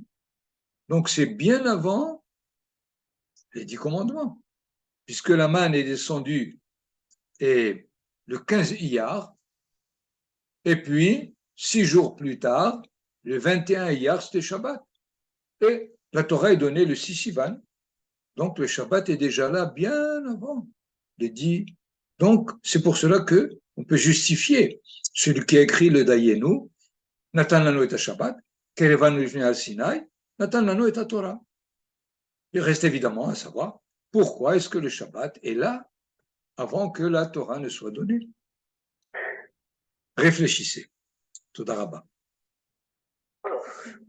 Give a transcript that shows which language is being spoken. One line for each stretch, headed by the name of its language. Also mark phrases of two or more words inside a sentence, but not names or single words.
French: Donc c'est bien avant les 10 commandements, puisque la manne est descendue et le 15 Iyar, et puis 6 jours plus tard, le 21 Iyar, c'était Shabbat. Et la Torah est donnée le 6 Sivan, donc le Shabbat est déjà là bien avant les 10. Donc c'est pour cela que on peut justifier celui qui a écrit le Dayenu,
Hebrew: נתן לנו את שבת, קרבנו לפני על סיני, נתן לנו את תורה.
French: Il reste évidemment à savoir pourquoi est-ce que le Shabbat est là avant que la Torah ne soit donnée. Réfléchissez.
Hebrew: תודה רבה.